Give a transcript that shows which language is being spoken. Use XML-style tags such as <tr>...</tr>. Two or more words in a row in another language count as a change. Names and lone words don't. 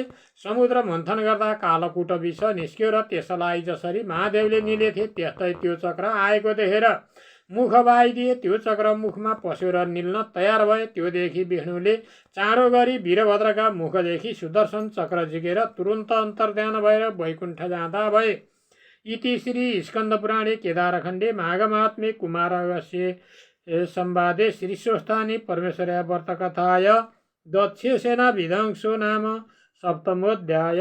<ne>समुद्र मन्थन गर्दा कालकुट विष निस्क्यो र त्यसलाई जसरी महादेवले निलेथे त्यस्तै त्यो चक्र आएको देखेर मुख बाइदिए। त्यो चक्र मुखमा पस्यो र निल्न तयार भए। त्यो देखि विष्णुले चाँडो गरी वीरभद्रका मुखदेखि सुदर्शन चक्र झिकेर तुरुन्त अन्तर्ध्यान भएर वैकुण्ठ जाँदा भए।</ne> <sa>इति श्री स्कन्दपुराणे केदारखण्डे माघमात्म्ये कुमारगस्य संवादे श्रीस्वस्थाने परमेश्वर्या व्रतकथाय दक्षसेना विध्वंसो नाम सप्तमोऽध्याय।</sa>